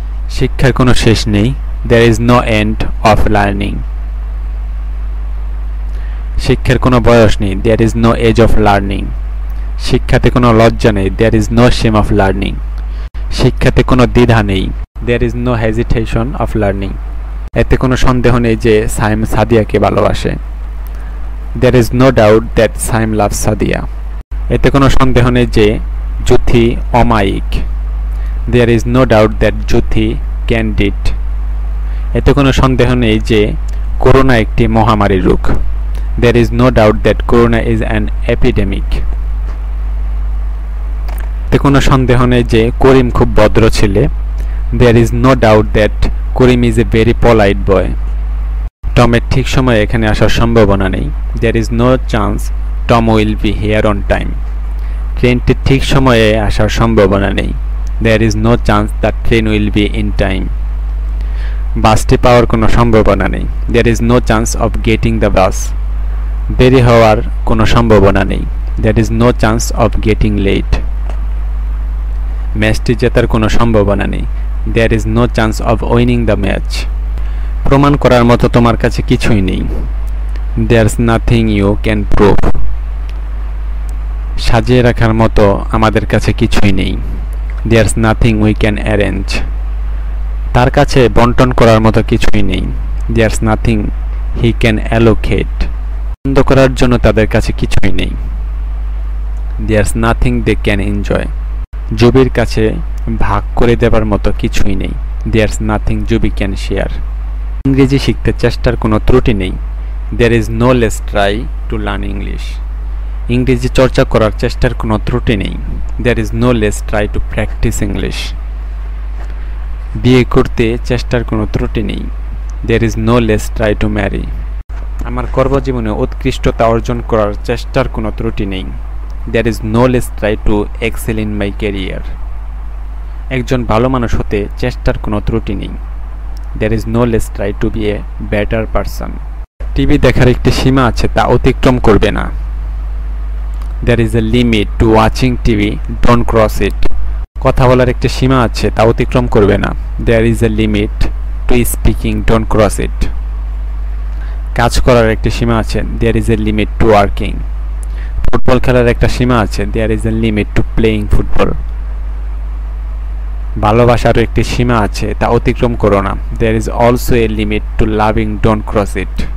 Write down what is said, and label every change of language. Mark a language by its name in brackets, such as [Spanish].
[Bangla] শিক্ষার কোনো শেষ নেই। [English] There is no end of learning. [Bangla] শিক্ষার কোনো বয়স নেই। [English] There is no age of learning. [Bangla] শিক্ষাতে কোনো লজ্জা নেই। [English] There is no shame of learning. [Bangla] শিক্ষাতে কোনো দ্বিধা নেই। [English] There is no hesitation of learning. [Bangla] এতে কোনো সন্দেহ নেই যে সাইম সাদিয়াকে ভালোবাসে। [English] There is no doubt that Saim loves Sadia. [Bangla] এতে কোনো সন্দেহ নেই যে জুথি অমায়িক। [English] There is no doubt that Juthi candid. [Bangla] এতে কোনো সন্দেহ নেই যে করোনা একটি মহামারী রোগ। [English] There is no doubt that corona is an epidemic. [Bangla] এতে কোনো সন্দেহ নেই যে করিম খুব ভদ্র ছেলে। [English] There is no doubt that Karim is a very polite boy. [Bangla] টমের ঠিক সময়ে এখানে আসার সম্ভাবনা নেই। [English] There is no chance Tom will be here on time. [Bangla] ট্রেনটি ঠিক সময়ে আসার সম্ভাবনা নেই। [English] There is no chance that train will be in time. [Bangla] বাসটি পাওয়ার কোনো সম্ভাবনা নেই। [English] There is no chance of getting the bus. [Bangla] দেরি হওয়ার কোনো সম্ভাবনা নেই। [English] There is no chance of getting late. [Bangla] ম্যাচটি জেতার কোনো সম্ভাবনা নেই। [English] There is no chance of winning the match. [Bangla] প্রমাণ করার মতো তোমার কাছে কিছুই নেই। [English] There's nothing you can prove. [Bangla] সাজিয়ে রাখার মতো আমাদের কাছে কিছুই নেই। [English] There's nothing we can arrange. [Bangla] তার কাছে বন্টন করার মতো কিছুই নেই। [English] There's nothing he can allocate. [Bangla] আনন্দ করার জন্য তাদের কাছে কিছুই নেই। [English] There's nothing they can enjoy. [Bangla] জুবির কাছে ভাগ করে দেবার মতো কিছুই নেই। [English] There's nothing Jubi can share. [Bangla] ইংরেজি শিখতে চেষ্টার কোনো ত্রুটি নেই। [English] There is no less try to learn English. [Bangla] ইংরেজি চর্চা করার চেষ্টার কোনো ত্রুটি নেই। [English] There is no less try to practice English. [Bangla] বিয়ে করতে চেষ্টার কোনো ত্রুটি নেই। [English] There is no less try to marry. [Bangla] আমার কর্মজীবনে উৎকৃষ্টতা অর্জন করার চেষ্টার কোনো ত্রুটি নেই। [English] There is no less try to excel in my career. [Bangla] একজন ভালো মানুষ হতে চেষ্টার কোনো ত্রুটি নেই। [English] There is no less try to be a better person. [Bangla] TV দেখার একটি সীমা আছে, তা অতিক্রম করবে না। [English] There is a limit to watching TV, don't cross it. [Bangla] কথা বলার একটি সীমা আছে, তা অতিক্রম করবে না। [English] There is a limit to speaking, don't cross it. [Bangla] কাজ করার একটি সীমা আছে। [English] There is a limit to working. [Bangla] Football খেলার একটা সীমা আছে। [English] There is a limit to playing football. [Bangla] ভালোবাসার একটি সীমা আছে, তা অতিক্রম করো না। [English] There is also a limit to loving, don't cross it.